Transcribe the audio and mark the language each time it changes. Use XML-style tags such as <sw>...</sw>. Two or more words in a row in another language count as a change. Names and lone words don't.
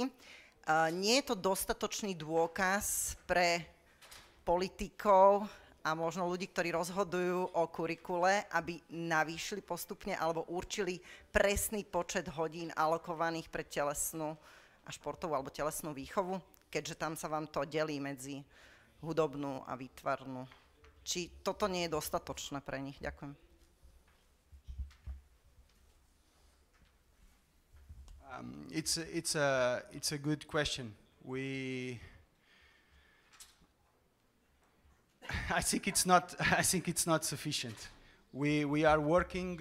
<sk>Nie je to dostatočný dôkaz pre politikov a možno ľudí, ktorí rozhodujú o kurikule, aby navýšili postupne alebo určili presný počet hodín alokovaných pre telesnú a športovú alebo telesnú výchovu, keďže tam sa vám to delí medzi hudobnú a výtvarnú. Či toto nie je dostatočné pre nich? Ďakujem.</sk> <en>It's a good question. I think it's not sufficient. We are working.</en>